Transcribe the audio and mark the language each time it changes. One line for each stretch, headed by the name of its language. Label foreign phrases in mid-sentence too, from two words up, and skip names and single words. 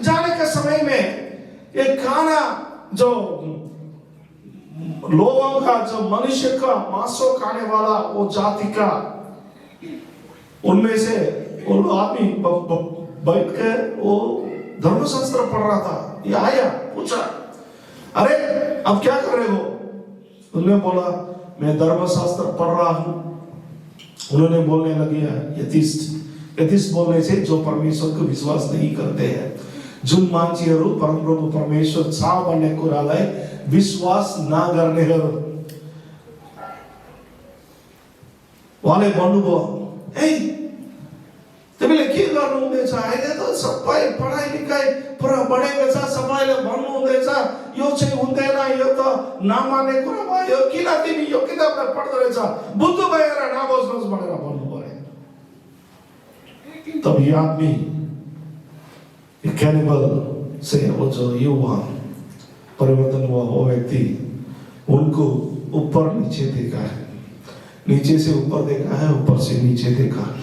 Hindi: जाने के समय में एक खाना जो लोगों का, जो मनुष्य का मांसो खाने वाला वो जाति का, उनमें से वो आदमी बैठ के वो धर्मशास्त्र पढ़ रहा था। ये आया, पूछा, अरे अब क्या कर रहे हो? उन्होंने बोला, मैं धर्मशास्त्र पढ़ रहा हूं। उन्होंने बोलने लगे, एथिस्ट बोलने से जो परमेश्वर को विश्वास नहीं करते हैं,
Nepali: जुन मान्छेहरू परमप्रभु परमेश्वर छ भन्ने कुरालाई विश्वास नगर्नेहरू, उहाँले भन्नुभयो, ए तिमीले के गर्नु हुँदैछ? अहिले त सबै पढाइ लिखाइ पुरा बढेको छ, सबैले भन्नु हुँदैछ यो चाहिँ हुँदैन, यो त नमान्ने कुरा भयो, किन तिमी यो किताबलाई पढ्दै रहेछ? बुद्धु भएर नबस्नुहोस् भनेर भन्नु पर्यो।
Hindi: तब ये आदमी कैनिबल से वो जो युवा परिवर्तन हुआ, वो व्यक्ति उनको ऊपर नीचे देखा है, नीचे से ऊपर देखा है, ऊपर से नीचे देखा है।